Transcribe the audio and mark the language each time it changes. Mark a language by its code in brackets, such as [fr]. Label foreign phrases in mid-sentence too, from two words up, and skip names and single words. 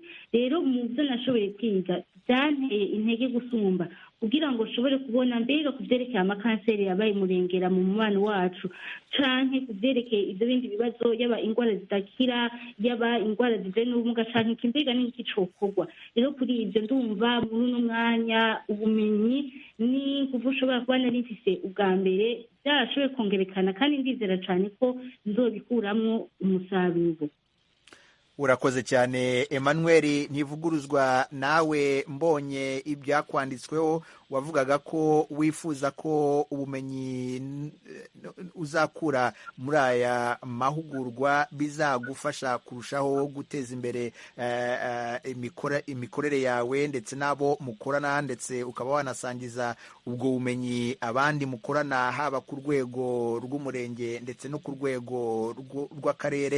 [rn] Rero mu byo nashoboye kwiga byanteye intege gusumba, kugira ngo ushobore kubona mbega ku byerekeye amakanseri yabaye murengera mu mubano wacu, canke ku byerekeye ibyo bindi bibazo, yaba indwara zidakira, yaba indwara zijanye n'ubumuga, canke mbega n'iki cokorwa. Rero kuri ibyo ndumva muri uno mwanya ubumenyi ni kuva ushobora kuba nari mfise ubwa mbere byarashoboye kongerekana, kandi ndizera cane ko nzobikuramwo umusaruro. [rw] urakoze cyane Emmanuel Ntivuguruzwa, nawe mbonye ibyakwanditsweho wavugaga ko wifuza ko ubumenyi uzakura muri aya mahugurwa bizagufasha kurushaho guteza imbere imikorere yawe ndetse n'abo mukorana, ndetse ukaba wanasangiza ubwo bumenyi abandi mukorana, haba ku rwego rw'umurenge ndetse no ku rwego rw'akarere.